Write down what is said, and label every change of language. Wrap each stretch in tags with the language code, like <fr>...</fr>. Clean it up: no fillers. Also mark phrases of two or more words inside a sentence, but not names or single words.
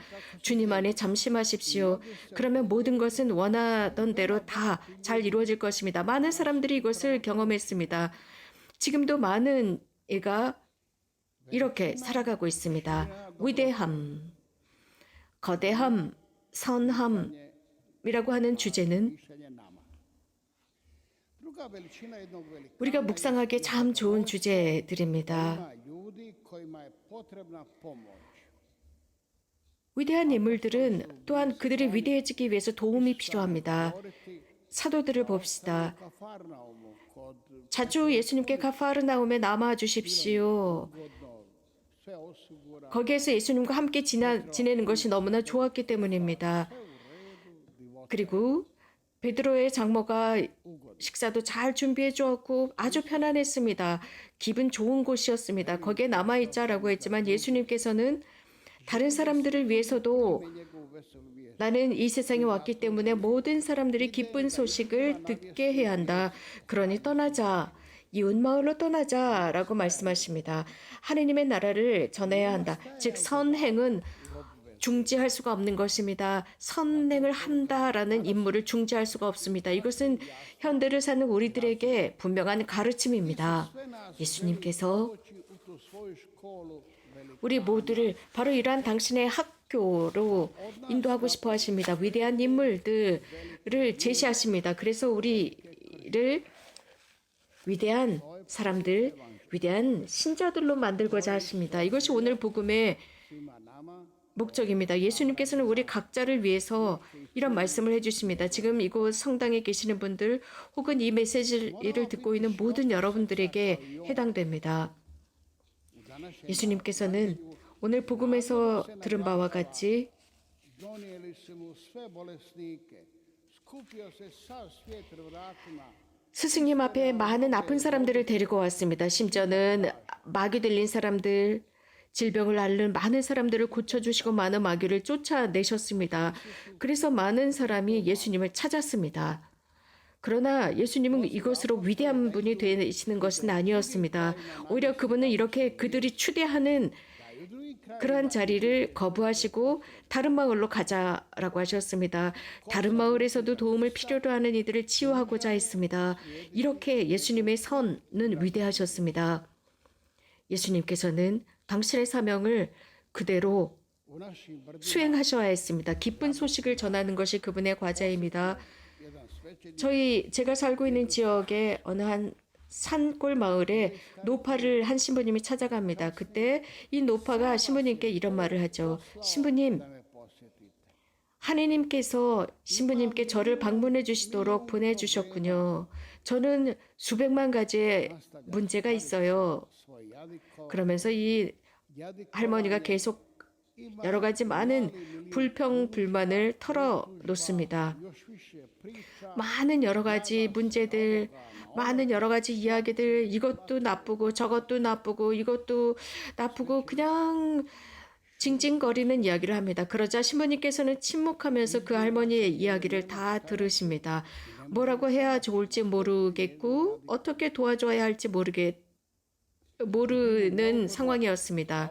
<ko>주님 안에 잠심하십시오. 그러면 모든 것은 원하던 대로 다 잘 이루어질 것입니다. 많은 사람들이 이것을 경험했습니다. 지금도 많은 애가 이렇게 살아가고 있습니다. 위대함, 거대함, 선함이라고 하는 주제는</ko> <hr>mišljenje nama. Druga veličina jednog velikana</hr> <ko>우리가 묵상하기에 참 좋은 주제들입니다.</ko> <hr>ima ljudi kojima je potrebna pomoć.</hr> <ko>위대한 인물들은 또한 그들이 위대해지기 위해서 도움이 필요합니다. 사도들을 봅시다.</ko> <hr>Kafarnaumu kod</hr> <ko>자주 예수님께 가파르나움에 남아 주십시오.</ko> <hr>godno sve osigura,</hr> <ko>거기에서 예수님과 함께 지내는 것이 너무나 좋았기 때문입니다. 그리고 베드로의 장모가 식사도 잘 준비해 주었고 아주 편안했습니다. 기분 좋은 곳이었습니다. 거기에 남아있자라고 했지만 예수님께서는 다른 사람들을 위해서도</ko> <hr>njegovu veselu vijest.</hr> <ko>나는 이 세상에 왔기 때문에 모든 사람들이 기쁜 소식을 듣게 해야 한다. 그러니 떠나자. 이웃 마을로 떠나자라고 말씀하십니다. 하느님의 나라를 전해야 한다. 즉 선행은 중지할 수가 없는 것입니다. 선행을 한다라는 임무를 중지할 수가 없습니다. 이것은 현대를 사는 우리들에게 분명한 가르침입니다. 예수님께서</ko> <hr>Doći u tu svoju školu velikana.</hr> <ko>우리 모두를 바로 이러한 당신의 학교로 인도하고 싶어 하십니다. 위대한 인물들을 제시하십니다. 그래서 우리를 위대한 사람들, 위대한 신자들로 만들고자 하십니다. 이것이 오늘 복음의</ko> <hr>Svima nama</hr> <ko>목적입니다. 예수님께서는 우리 각자를 위해서 이런 말씀을 해주십니다. 지금 이곳 성당에 계시는 분들 혹은 이 메시지를 듣고 있는 모든 여러분들에게 해당됩니다. 예수님께서는 오늘 복음에서 들은 바와 같이</ko> <hr>Donijeli su mu sve bolesnike, skupio se sav svijet vratima.</hr> <ko>스승님 앞에 많은 아픈 사람들을 데리고 왔습니다. 심지어는 마귀 들린 사람들, 질병을 앓는 많은 사람들을 고쳐주시고 많은 마귀를 쫓아내셨습니다. 그래서 많은 사람이 예수님을 찾았습니다. 그러나 예수님은 이것으로 위대한 분이 되시는 것은 아니었습니다. 오히려 그분은 이렇게 그들이 추대하는 그러한 자리를 거부하시고 다른 마을로 가자라고 하셨습니다. 다른 마을에서도 도움을 필요로 하는 이들을 치유하고자 했습니다. 이렇게 예수님의 선은 위대하셨습니다. 예수님께서는 당신의 사명을 그대로</ko> <hr>U našim brdima</hr> <ko>수행하셔야 했습니다. 기쁜 소식을 전하는 것이 그분의 과제입니다.</ko> <hr>jedan svećenik</hr> <ko>제가 살고 있는 지역의 어느 한 산골 마을에 노파를 한 신부님이 찾아갑니다. 그때 이 노파가 신부님께 이런 말을 하죠. 신부님,</ko> <hr>da me posjetite.</hr> <ko>하느님께서 신부님께 저를 방문해 주시도록 보내주셨군요. 저는 수백만 가지의 문제가 있어요.</ko> <hr>Svoj jadiko,</hr> <ko>그러면서 이 할머니가 계속 여러 가지 많은 불평, 불만을 털어놓습니다.</ko> <hr>još više priča,</hr> <ko>많은 여러 가지 문제들, 많은 여러 가지 이야기들, 이것도 나쁘고 저것도 나쁘고 이것도 나쁘고 그냥 징징거리는 이야기를 합니다. 그러자 신부님께서는 침묵하면서 그 할머니의 이야기를 다 들으십니다. 뭐라고 해야 좋을지 모르겠고 어떻게 도와줘야 할지 모르는 상황이었습니다.</ko>